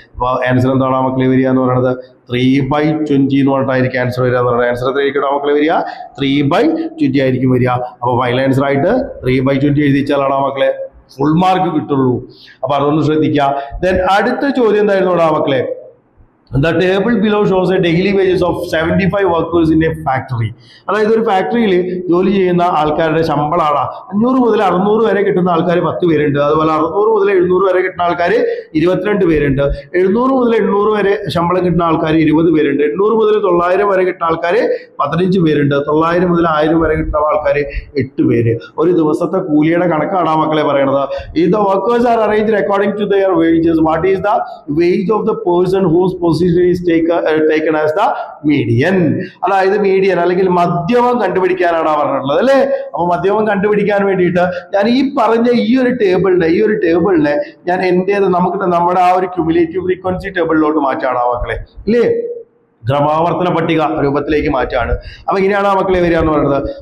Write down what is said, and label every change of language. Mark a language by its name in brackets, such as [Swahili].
[Malayalam] അപ്പോൾ ആൻസർ എന്താണ് മക്കളെ വരിക എന്ന് പറയുന്നത്? 3/20 എന്ന് പറഞ്ഞിട്ടായിരിക്കും ആൻസർ വരിക എന്ന് പറയുന്നത്. ആൻസർ എത്രയായിരിക്കും മക്കളെ വരിക? 3/20 ആയിരിക്കും വരിക. അപ്പോൾ ഫൈനൽ ആൻസർ ആയിട്ട് 3/20 എഴുതിച്ചാലാണ് മക്കളെ ഫുൾ മാർക്ക് കിട്ടുള്ളൂ. അപ്പൊ അതൊന്ന് ശ്രദ്ധിക്കുക. ദെൻ അടുത്ത ചോദ്യം എന്തായിരുന്നു മക്കളെ? [English] The table below shows a daily wages of 75 workers in a factory. [Malayalam] അതായത് ഒരു ഫാക്ടറിയിൽ ജോലി ചെയ്യുന്ന ആൾക്കാരുടെ ശമ്പളമാണ് 500 മുതൽ 600 വരെ കിട്ടുന്ന ആൾക്കാർ 10 പേരുണ്ട്. അതുപോലെ 600 മുതൽ 700 വരെ കിട്ടുന്ന ആൾക്കാർ 22 പേരുണ്ട്. 700 മുതൽ 800 വരെ ശമ്പളം കിട്ടുന്ന ആൾക്കാർ 20 പേരുണ്ട്. 800 മുതൽ 900 വരെ കിട്ടുന്ന ആൾക്കാർ 15 പേരുണ്ട്. 900 മുതൽ 1000 വരെ കിട്ടുന്ന ആൾക്കാർ 8 പേര്. ഒരു ദിവസത്തെ കൂലിയുടെ കണക്കാണ് മക്കളെ പറയണത്. [English] If the workers are arranged according to their wages, what is the wage of the person whose position is taken as the median? [Malayalam] അതായത് മീഡിയൻ അല്ലെങ്കിൽ മധ്യമം കണ്ടുപിടിക്കാനാണ് പറഞ്ഞിട്ടുള്ളത് അല്ലേ. അപ്പൊ മധ്യമം കണ്ടുപിടിക്കാൻ വേണ്ടിയിട്ട് ഞാൻ ഈ പറഞ്ഞ ഈ ഒരു ടേബിളിനെ ഞാൻ നമ്മുടെ ആ ഒരു ക്യുമുലേറ്റീവ് ഫ്രീക്വൻസി ടേബിളിലോട്ട് മാറ്റാണ് മക്കളെ ഇല്ലേ. ക്രമാവർത്തന പട്ടിക രൂപത്തിലേക്ക് മാറ്റാണ്. അപ്പൊ ഇങ്ങനെയാണ് മക്കളെ വരിക എന്ന് പറയുന്നത്.